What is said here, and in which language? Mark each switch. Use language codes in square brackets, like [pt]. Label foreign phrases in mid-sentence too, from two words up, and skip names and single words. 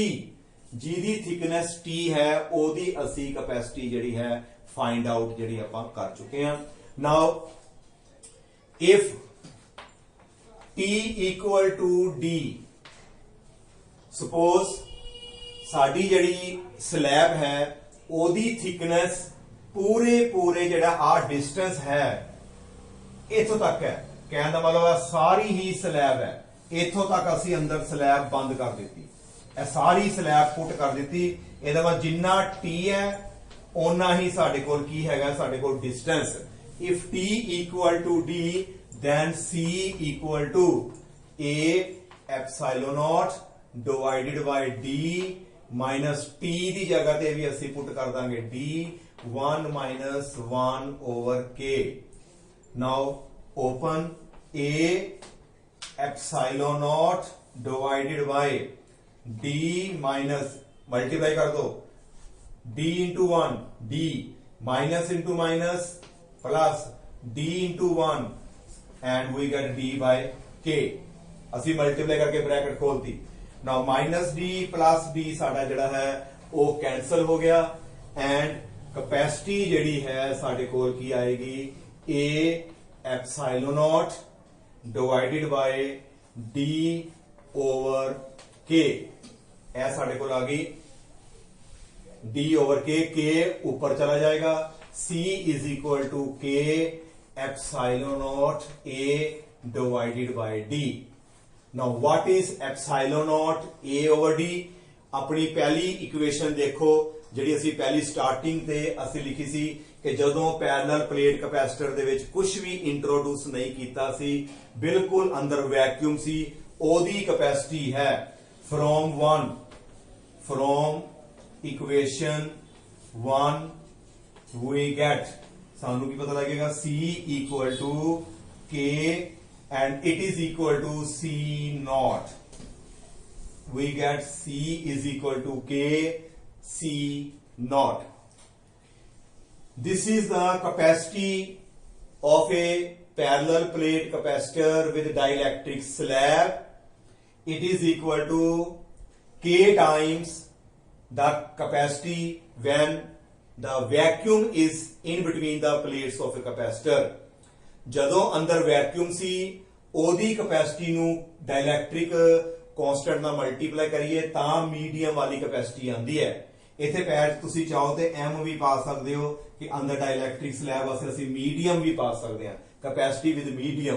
[pa] ਜਿਹਦੀ thickness T ਹੈ ਉਹਦੀ ਅਸੀਂ capacity ਜਿਹੜੀ ਹੈ [en] find out [pa] ਜਿਹੜੀ ਆਪਾਂ ਕਰ ਚੁੱਕੇ ਹਾਂ। [en] Now if T equal to D, suppose [pa] ਸਾਡੀ ਜਿਹੜੀ ਸਲੈਬ ਹੈ ਉਹਦੀ thickness ਪੂਰੇ ਜਿਹੜਾ ਆ distance ਹੈ ਇੱਥੋਂ ਤੱਕ ਹੈ, ਕਹਿਣ ਦਾ ਮਤਲਬ ਹੈ ਸਾਰੀ ਹੀ ਸਲੈਬ ਹੈ, ਇੱਥੋਂ ਤੱਕ ਅਸੀਂ ਅੰਦਰ ਸਲੈਬ ਬੰਦ ਕਰ ਦਿੱਤੀ, ਇਹ ਸਾਰੀ ਸਲੈਬ ਪੁੱਟ ਕਰ ਦਿੱਤੀ। ਇਹਦਾ ਮਤਲਬ ਜਿੰਨਾ T ਹੈ ਓਨਾ ਹੀ ਸਾਡੇ ਕੋਲ ਕੀ ਹੈਗਾ, ਸਾਡੇ ਕੋਲ distance। [en] if T equal to D then C equal to A epsilon naught divided by D minus T [pa] ਦੀ ਜਗ੍ਹਾ ਤੇ ਵੀ ਅਸੀਂ ਪੁੱਟ ਕਰ ਦਾਂਗੇ [en] D 1 minus 1 over K। now open A epsilon naught divided by D minus multiply [hi] कर दो [en] D into 1 D minus into minus plus D into 1 and we get D by K। [pa] ਅਸੀਂ ਮਲਟੀਪਲਾਈ ਕਰਕੇ ਬ੍ਰੈਕਟ ਖੋਲਤੀ। [en] now minus D plus D [pa] ਸਾਡਾ ਜਿਹੜਾ ਹੈ ਉਹ ਕੈਨਸਲ ਹੋ ਗਿਆ [en] and capacity [pa] ਜਿਹੜੀ ਹੈ ਸਾਡੇ ਕੋਲ ਕੀ ਆਏਗੀ [en] A epsilon naught divided by D over K। [pa] ਇਹ ਸਾਡੇ ਕੋਲ ਆ ਗਈ [en] D over K [hi] ऊपर चला जाएगा, [en] C is equal to K epsilon naught A divided by D। now what is epsilon naught A over D? [hi] अपनी पहली इक्वेशन देखो [pa] ਜਿਹੜੀ ਅਸੀਂ ਪਹਿਲੀ ਸਟਾਰਟਿੰਗ ਤੇ ਅਸੀਂ ਲਿਖੀ ਸੀ ਕਿ ਜਦੋਂ [en] parallel plate capacitor [pa] ਦੇ ਵਿੱਚ ਕੁਝ ਵੀ ਇੰਟਰੋਡਿਊਸ ਨਹੀਂ ਕੀਤਾ ਸੀ, ਬਿਲਕੁਲ ਅੰਦਰ ਵੈਕਿਊਮ ਸੀ, ਉਹਦੀ ਕਪੈਸਿਟੀ ਹੈ [en] from equation 1 we get [pa] ਸਾਨੂੰ ਕੀ ਪਤਾ ਲੱਗੇਗਾ [en] C equal to K and it is equal to C naught। we get C is equal to K C naught। this is the capacity of a parallel plate capacitor with dielectric slab। it is equal to K times the capacity when the vacuum is in between the plates of a capacitor। [pa] ਜਦੋਂ ਅੰਦਰ ਵੈਕਿਊਮ ਸੀ ਉਹਦੀ ਕਪੈਸਿਟੀ ਨੂੰ [en] dielectric constant [pa] ਨਾਲ ਮਲਟੀਪਲਾਈ ਕਰੀਏ ਤਾਂ ਮੀਡੀਅਮ ਵਾਲੀ ਕਪੈਸਿਟੀ ਆਉਂਦੀ ਹੈ। ਇੱਥੇ ਪੈਰ ਤੁਸੀਂ ਚਾਹੋ ਤੇ M ਵੀ ਪਾ ਸਕਦੇ ਹੋ ਕਿ ਅੰਦਰ [en] dielectric slab [pa] ਵਾਸਤੇ ਅਸੀਂ ਮੀਡੀਅਮ ਵੀ ਪਾ ਸਕਦੇ ਹਾਂ, [en] capacity with medium.